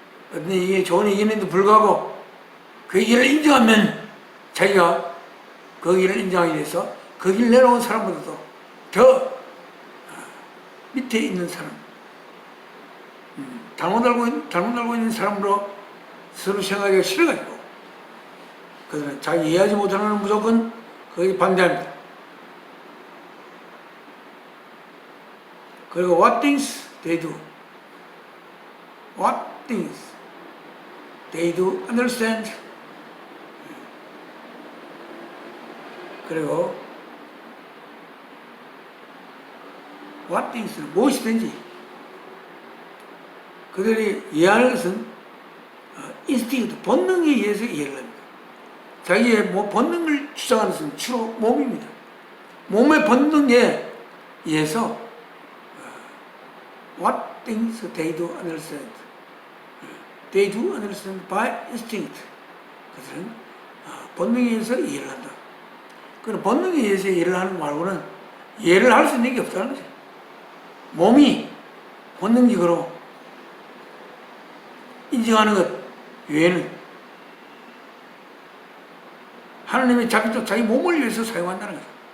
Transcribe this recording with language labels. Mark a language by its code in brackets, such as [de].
[ko] 어떤 이게 좋은 의견인데도 불구하고 그 의견을 인정하면 자기가 그 의견을 인정하기 위해서 그 길 내려온 사람보다도 더 밑에 있는 사람, 잘못 알고 있는 사람으로 서로 생각하기가 싫어가지고 그들은 자기 이해하지 못하는 무조건 거기에 반대합니다. 그리고 [en] what things they do, what things they do understand. [ko] 그리고 [en] what things, [ko] 무엇이든지 그들이 이해하는 것은 인스팅트, 본능에 의해서 이해를 합니다. 자기의 본능을 주장하는 것은 주로 몸입니다. 몸의 본능에 의해서 [en] what things they do understand. They do understand by instinct. [ko] 그들은 본능에 의해서 이해를 한다. 그럼 본능에 의해서 이해를 하는 말고는 이해를 할 수 있는 게 없다는 거죠. 몸이 본능적으로 인정하는 것 외에는 하나님의 자비도 자기 몸을 위해서 사용한다는 거죠.